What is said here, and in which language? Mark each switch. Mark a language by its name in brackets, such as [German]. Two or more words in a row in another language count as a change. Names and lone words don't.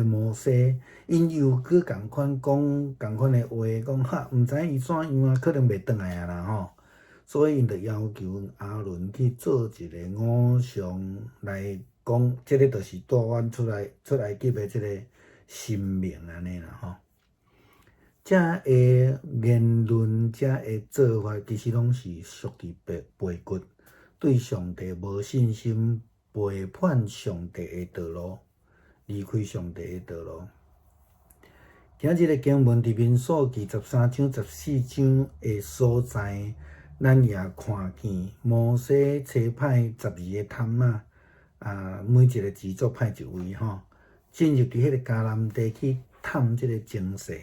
[Min Nan Chinese] 摩西，因又去共款讲共款的话，讲毋知伊怎样可能袂转来啦所以因就要求亚伦去做一个偶像来讲，即个就是带阮出埃及的即个神明安尼啦这的言论、这的做法，其实拢是属于背骨，对上帝无信心，背叛上帝的道路，离开上帝的道路。今日的经文伫民数记13章、14章的所在，咱也看见摩西差派12个探每一个支族派一位进入伫迄个迦南地去探即个情势。